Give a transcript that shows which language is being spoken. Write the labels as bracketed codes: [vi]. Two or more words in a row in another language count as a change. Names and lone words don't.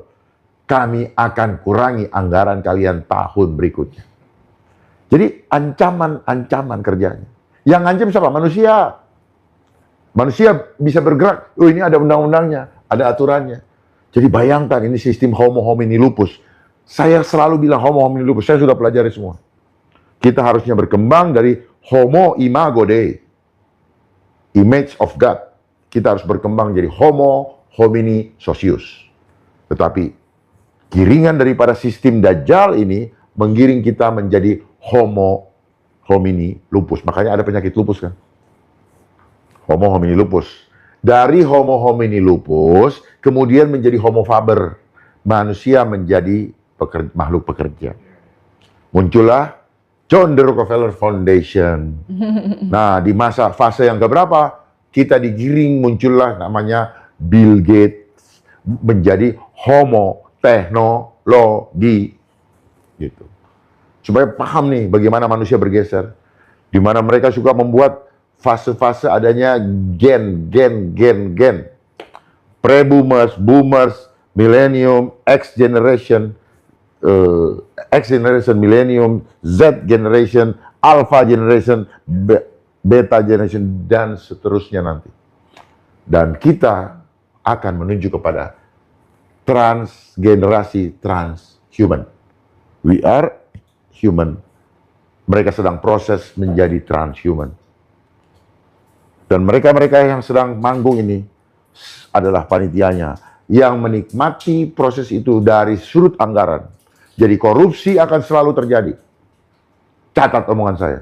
[id] Kami akan kurangi anggaran kalian tahun berikutnya. Jadi ancaman kerjanya. Yang ngancam siapa? Manusia. Manusia bisa bergerak. Oh, ini ada undang-undangnya, ada aturannya. Jadi bayangkan ini sistem [la] homo homini lupus. [id] Saya selalu bilang [la] homo homini lupus. [id] Saya sudah pelajari semua. Kita harusnya berkembang dari [la] homo imago Dei, [en] image of God. [id] Kita harus berkembang jadi [la] homo homini socius. [id] Tetapi kiringan daripada sistem Dajjal ini menggiring kita menjadi [la] homo homini lupus. [id] Makanya ada penyakit lupus kan. [la] Homo homini lupus. [id] Dari [la] Homo homini lupus, [id] kemudian menjadi [la] Homo faber. [id] Manusia menjadi makhluk pekerja. Muncullah John D. Rockefeller Foundation. Nah, di fase yang keberapa, kita digiring muncullah namanya Bill Gates menjadi Homo teknologi. Gitu. Supaya paham nih bagaimana manusia bergeser. Di mana mereka suka membuat fase-fase adanya gen. [en] Pre-boomers, boomers, millennium, X generation, millennium, Z generation, alpha generation, beta generation, [id] dan seterusnya nanti. Dan kita akan menuju kepada transgenerasi transhuman. [en] We are human. [id] Mereka sedang proses menjadi transhuman. Dan mereka-mereka yang sedang manggung ini adalah panitianya yang menikmati proses itu dari sudut anggaran. Jadi korupsi akan selalu terjadi. Catat omongan saya.